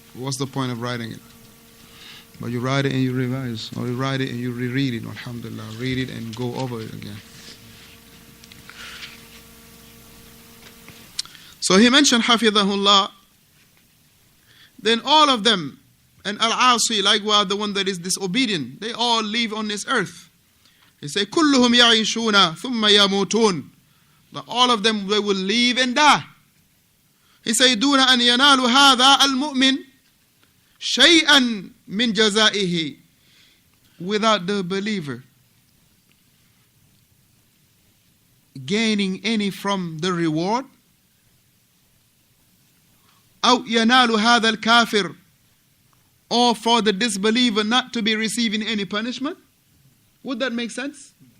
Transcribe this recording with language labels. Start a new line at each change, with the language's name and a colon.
English: What's the point of writing it? But you write it and you revise, or you write it and you reread it, alhamdulillah, read it and go over it again. So he mentioned Hafidhahullah. Then all of them, and Al-Asi, likewise the one that is disobedient, they all live on this earth. He said,
Arabic: كُلُّهُمْ يَعِيشُونَ ثُمَّ يَمُوتُونَ.
English: That all of them, they will live and die. He said,
Arabic: دُونَ أَنْ يَنَالُ هَذَا الْمُؤْمِنِ شَيْئًا مِنْ جَزَائِهِ.
English: Without the believer gaining any from the reward.
Arabic: أو ينال هذا الكافر,
English: or for the disbeliever not to be receiving any punishment. Would that make sense?